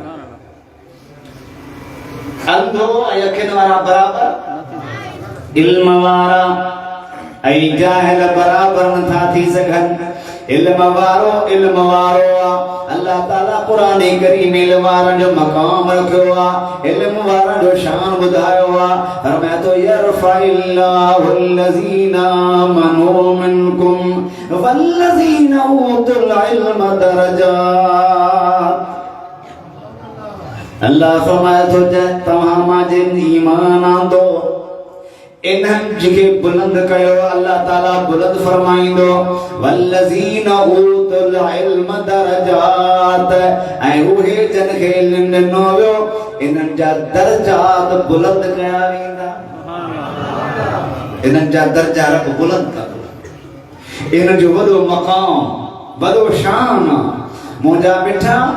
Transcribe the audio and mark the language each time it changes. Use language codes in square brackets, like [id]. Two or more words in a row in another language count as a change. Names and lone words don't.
[sd] अंधो ऐं अखियुनि वारा बराबर इल्म वारा ऐं जाहिल बराबर नथा थी सघनि इल्म वारो अल्लाह ताला कुरान करीम इल्म वारनि जो मक़ाम रखियो आहे इल्म वारनि जो शान ॿुधायो आहे फरमाए थो [ar] يرفع الله الذين آمنوا منكم والذين أوتوا العلم درجات [sd] अल्लाह फरमाए थो तव्हां मां जिन ईमान आंदो इन्हनि जेके बुलंद कयो अल्लाह ताला बुलंद फरमाईंदो [ar] والذين أوتوا العلم درجات [sd] ऐं उहे जन खे इल्म ॾिनो वियो इन्हनि जा दर्जात बुलंद कया वेंदा इन्हनि जा दर्जा रब बुलंद कंदो इन जो वॾो मक़ाम वॾो शान मुंहिंजा मिठा